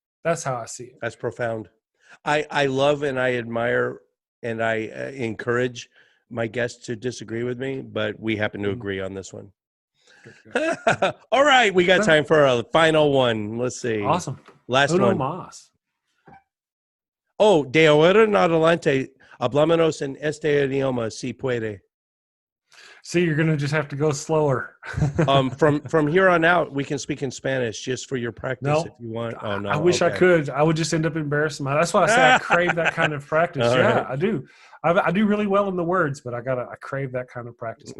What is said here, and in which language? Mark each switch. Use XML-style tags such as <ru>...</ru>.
<en>That's how I see it. That's profound. I love and I admire and I encourage my guests to disagree with me, but we happen to agree on this one. All right, we got time for a final one. Let's see. Awesome. Last</en> <es>Uno</es> <en>one.</en> <es>más. Oh, de ahora en adelante hablamos en este idioma si puede.</es> <en>See, you're going to just have to go slower. From here on out, we can speak in Spanish just for your practice if you want. Oh no, I wish I could. I would just end up embarrassing myself. That's why I say I crave that kind of practice. Right. I do. I do really well in the words, but I crave that kind of practice.</en>